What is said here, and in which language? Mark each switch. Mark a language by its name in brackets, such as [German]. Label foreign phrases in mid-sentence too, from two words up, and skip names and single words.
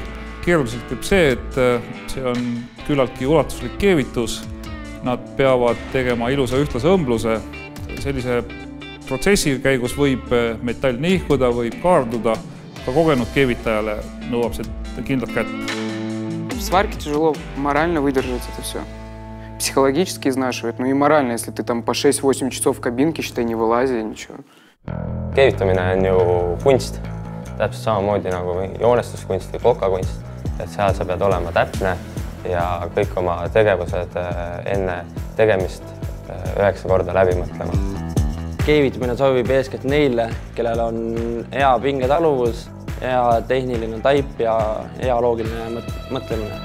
[Estonian] Keeruliselt teeb see, et see on küllaltki ulatuslik keevitus. Nad peavad tegema ilusa ühtlase õmbluse. Sellise protsessi käigus võib metall nihkuda, võib kaarduda. Ka kogenud keevitajale nõuab see kindlat kätt. [Russian] В сварке тяжело морально выдержать это все. Психологически изнашивает, ну и морально, если ты там по 6-8 часов в кабинке, считай, не вылази, ничего. [Estonian] Keevitamine on ju kunst, täpselt samamoodi nagu joonestuskunst või kokakunst. Et seal sa pead olema täpne ja kõik oma tegevused enne tegemist 9 korda läbi mõtlema. Keevitamine sobib eeskätt neile, kellel on hea pingetaluvus, hea tehniline taip ja hea loogiline mõtlemine.